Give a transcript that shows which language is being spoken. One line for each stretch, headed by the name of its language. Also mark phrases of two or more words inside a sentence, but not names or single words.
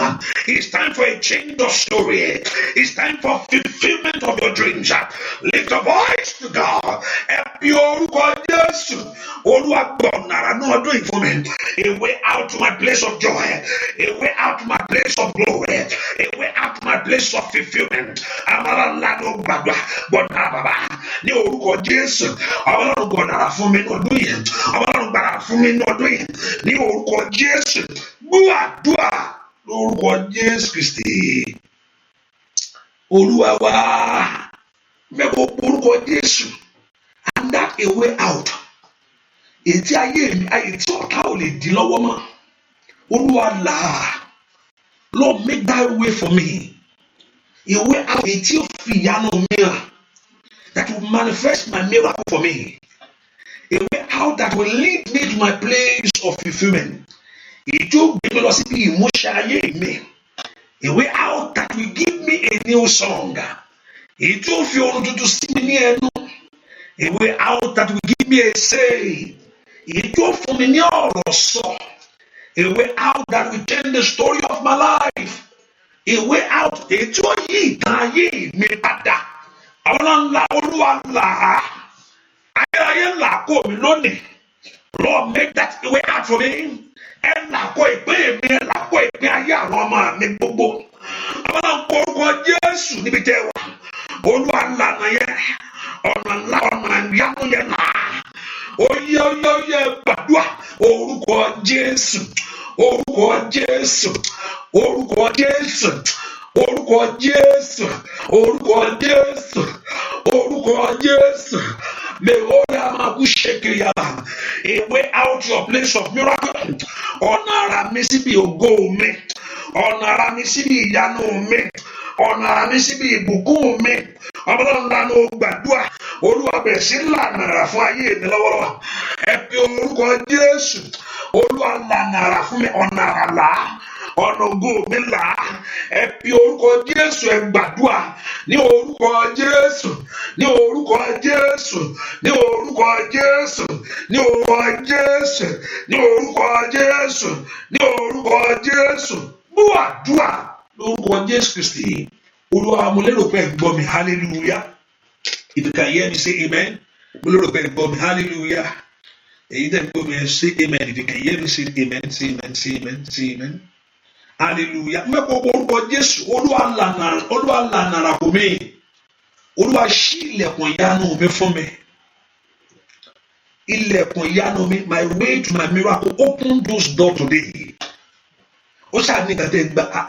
English: It's time for a change of story. It's time for fulfillment of your dreams. Lift your voice to God. A way out to my place of joy. A way out to my place of glory. A way out to my place of fulfillment.
Yoruba: Ní orúkọ Jésù, Ọlọ́run gbọ̀nàrà fún mi ní ọdún yìí. Ọlọ́run gbàrà fún mi ní ọdún yìí. Ní orúkọ Jésù, gbọ́ àdúrà lórúkọ Jésù Kristi. Olúwa wa, mẹ́kọ̀ọ́ orúkọ Jésù.
English: And that a way out.
Yoruba: Ètí ayé mi, ayé tí ọ̀tá ò lè dí lọ́wọ́ mọ́. Olúwa là.
English: Lord, make that way for me. A way out.
Yoruba: Ètí ò fi ìyanu mi hàn.
English: That will manifest my miracle for me. A way out that will lead me to my place of fulfillment. A way out that will give me a new song. A way out that will give me a say. A way out that will change the story of my life. A way out. Lord, make that way out for me. And now go
Yoruba: ìpín mi,
English: and now go
Yoruba: ìpín ayé àwọn ọmọ mi gbogbo. Àwọn náà kó orúkọ Jésù níbi tẹ́ wà. Olúwa lànà yẹn, ọ̀nà ńlá ọ̀nà ìyanu yẹn náà. Oyè gbàdúrà orúkọ Jésù, orúkọ Jésù, orúkọ Jésù, orúkọ Jésù, orúkọ Jésù, lórúkọ Jésù.
English: A way out your place of miracle.
Yoruba: Ọ̀nà àrà mi síbi ògo mi. Ọ̀nà àrà mi síbi ìyanu mi. Ọ̀nà àrà mi síbi ìbùkún mi. Ọlọ́run lànà gbàdúrà. Olúwa bẹ̀rẹ̀ sí lànà àrà fún ayé mi lọ́wọ́lọ́wọ́. Ẹ pe orúkọ Jésù. Olúwa lànà àrà fún mi. Ọ̀nà àrà là. Ọ̀nà ògo mi là. Ẹ pe orúkọ Jésù. Ẹ gbàdúrà ní orúkọ Jésù. Ní orúkọ Jésù. Ní orúkọ Jésù. Ní orúkọ Jésù. Ní orúkọ Jésù. Ní orúkọ Jésù. Gbàdúrà lórúkọ Jésù Kristi. Olúwa mo lérò pé ẹ gbọ́ mi.
English: Hallelujah. If you can hear me, say amen.
Yoruba: Mo lérò pé ẹ gbọ́ mi. Hallelujah. Èyí tẹ́ ẹ gbọ́ mi ẹ
English: say amen. If you can hear me, say amen. Say amen. Say amen. Say amen. Hallelujah.
Yoruba: Mẹ́kọ̀ọ́ orúkọ Jésù. Olúwa lànà àrà fún mi. Olúwa ṣí ilẹ̀kùn ìyanu mi fún mi. Ilẹ̀kùn ìyanu mi.
English: My way to my miracle. Open those doors today.
Yoruba: Ó ṣáà ní ìgbàdé gba.